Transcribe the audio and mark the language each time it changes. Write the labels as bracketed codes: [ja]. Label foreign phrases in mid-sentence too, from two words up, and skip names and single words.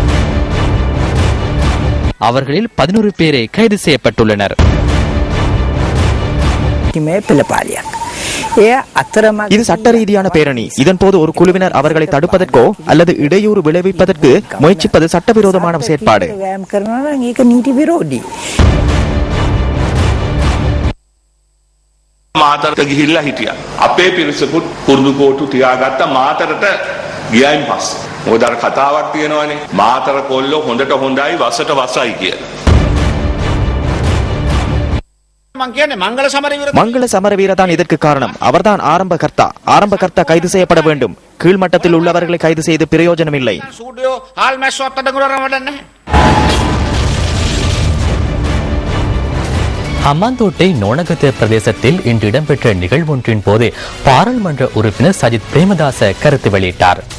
[ta] அவர்களில் 11 பேரை கைது செய்யப்பட்டுள்ளனர். இது சட்ட ரீதியான பேரணி. இதன் போது ஒரு குழுவினர் அவர்களை தடுப்பதற்கோ அல்லது இடையூறு விளைவிப்பதற்கு முயற்சிப்பது சட்டவிரோதமான செயற்பாடு. [si] මාතරට ගිහිල්ලා හිටියා. අපේ පිරිසකුත් කුරුදු කෝටු තියාගත්ත මාතරට ගියයින් පස්සේ. මොකද අර කතාවක් තියෙනවනේ මාතර කොල්ලෝ හොඳට හොඳයි වසට වසයි කියලා. [ta] மங்கள சமரவீர தான் இதற்கு காரணம். அவர்தான் ஆரம்ப கர்த்தா கைது செய்யப்பட வேண்டும். கீழ்மட்டத்தில் உள்ளவர்களை கைது செய்து பிரயோஜனம் இல்லை. ஹம்மாந்தோட்டை நோனகத்த பிரதேசத்தில் இன்று இடம்பெற்ற நிகழ்வொன்றின் போது பாராளுமன்ற உறுப்பினர் சஜித் பிரேமதாச கருத்து வெளியிட்டார்.